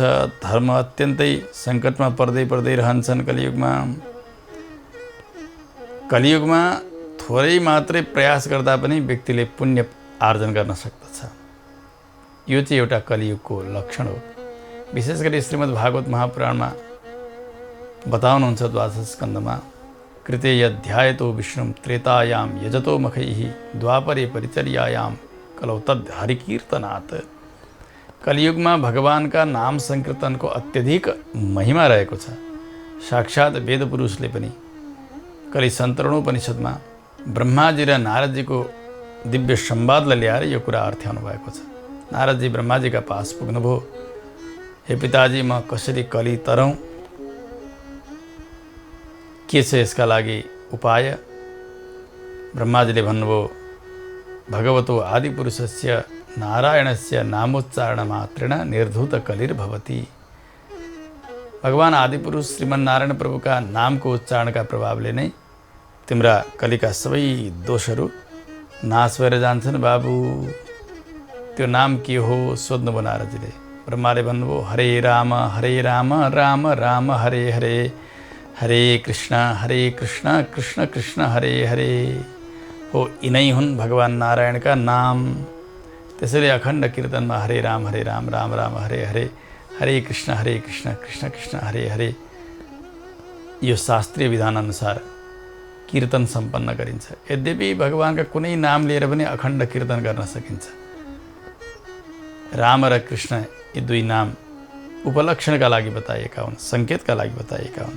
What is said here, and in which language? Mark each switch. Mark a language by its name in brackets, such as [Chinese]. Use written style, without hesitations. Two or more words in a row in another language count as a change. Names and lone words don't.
[Nepali] धर्म अत्यन्तै सङ्कटमा पर्दै पर्दै रहन्छन् कलियुगमा। कलियुगमा थोरै मात्रै प्रयास गर्दा पनि व्यक्तिले पुण्य आर्जन गर्न सक्दछ। यो चाहिँ एउटा कलियुगको लक्षण हो। विशेष गरी श्रीमद् भागवत महापुराणमा बताउनुहुन्छ द्वादश स्कन्धमा, [Sanskrit] कृते यध्यायतो विष्णुं त्रेतायां यजतो मखैः द्वापरे परिचर्यायां कलौ तद् हरिकीर्तनात्। [Nepali] कलियुगमा भगवानका नाम संकीर्तनको अत्यधिक महिमा रहेको छ। साक्षात् वेद पुरुषले पनि कलि सन्तरणोपनिषदमा ब्रह्माजी र नारदजीको दिव्य संवादलाई ल्याएर यो कुरा अर्थ्याउनु भएको छ। नारदजी ब्रह्माजीका पास पुग्नुभयो। हे पिताजी, म कसरी कलि तरौँ, के छ यसका लागि उपाय? ब्रह्माजीले भन्नुभयो, [Sanskrit] भगवतो आदिपुरुषस्य नारायणस्य नामोच्चारण मात्रेण निर्धूत कलिर्भवति। [Nepali] भगवान आदिपुरुष श्रीमन्नारायण प्रभुका नामको उच्चारणका प्रभावले नै तिम्रा कलिका सबै दोषहरू नाश भएर जान्छन् बाबु। त्यो नाम के हो सोध्नुभयो नारदजीले। ब्रह्माले भन्नुभयो, [Sanskrit] हरे राम राम राम हरे हरे, हरे कृष्ण कृष्ण कृष्ण हरे हरे। [Nepali] हो, यिनै हुन् भगवान नारायणका नाम। त्यसैले अखण्ड कीर्तनमा [Sanskrit] हरे राम राम राम हरे हरे, हरे कृष्ण कृष्ण कृष्ण हरे हरे, [Nepali] यो शास्त्रीय विधान अनुसार कीर्तन सम्पन्न गरिन्छ। यद्यपि भगवानका कुनै नाम लिएर पनि अखण्ड कीर्तन गर्न सकिन्छ। राम र कृष्ण यी दुई नाम उपलक्षणका लागि बताइएका हुन्, सङ्केतका लागि बताइएका हुन्।